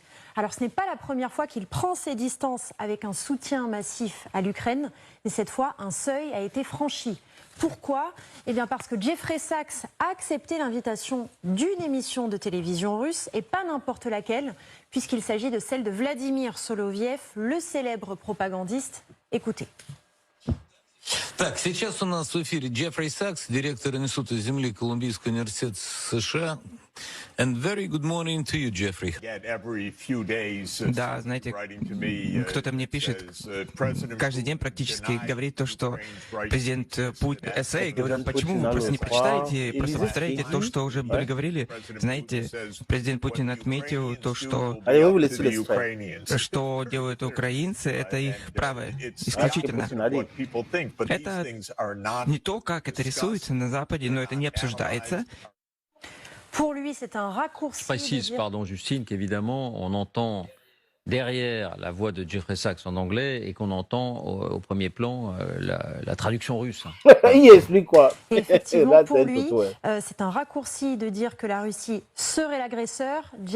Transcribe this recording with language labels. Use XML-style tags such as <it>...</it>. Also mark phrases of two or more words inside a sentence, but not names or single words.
<fr>Alors ce n'est pas la première fois qu'il prend ses distances avec un soutien massif à l'Ukraine, mais cette fois un seuil a été franchi. Pourquoi? Eh bien parce que Jeffrey Sachs a accepté l'invitation d'une émission de télévision russe et pas n'importe laquelle, puisqu'il s'agit de celle de Vladimir Soloviev, le célèbre propagandiste. Écoutez.</fr> <ru>Так, сейчас у нас в эфире Джеффри Сакс, директор Института Земли Колумбийского университета США.</ru> <en>And very good morning to you, Jeffrey.</en> <ru>Да, знаете, кто-то мне пишет, каждый день практически говорит то, что президент Путин... Эссе, говорит, почему вы просто не прочитаете, просто повторяете то, что уже говорили. Знаете, президент Путин отметил то, что делают украинцы, это их право, исключительно. Это не то, как это рисуется на Западе, но это не обсуждается.</ru> <fr>Pour lui, c'est un raccourci. Je précise, pardon Justine, qu'évidemment, on entend derrière la voix de Jeffrey Sachs en anglais et qu'on entend au premier plan la traduction russe. Il explique quoi? Effectivement, pour lui, c'est un raccourci de dire que la Russie serait l'agresseur.</fr>